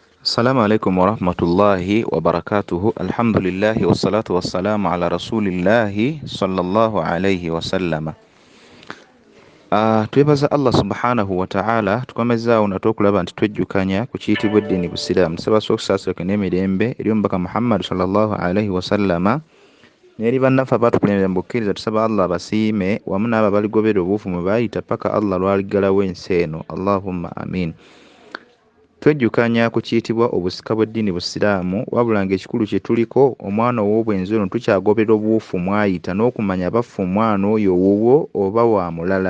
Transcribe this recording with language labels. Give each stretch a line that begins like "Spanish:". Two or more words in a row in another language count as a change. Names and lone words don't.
Arabic: السلام عليكم ورحمة الله وبركاته. الحمد لله والصلاة والسلام على رسول الله صلى الله عليه وسلم.
Ganda: Twebaza
Arabic: الله سبحانه وتعالى
Ganda: tukomezaawo natwokulaba nti twejjukanya ku kiyitibwa eddiini busiraamu tusaba sokusaasireka n'emirembe eri omubaka Muhammad
Arabic: صلى الله عليه وسلم
Ganda: n'eri bannaffe abaatukulembera mu bukkiriza tusaba Allah basiime wamu n'abo abaligobera obuufu mwe baayita paka Allah lwaliggalawo ensi eno.
Arabic: اللهم آمين.
Ganda: Twejjukanya ku kiyitibwa obusika bw'eddiini busiraamu wabula ng'ekikulu kye tuliko omwana ow'obwenzi ono tukyagoberera obuufu mwayita n'okumanya baffe omwana oyo owuwo oba wa mulala.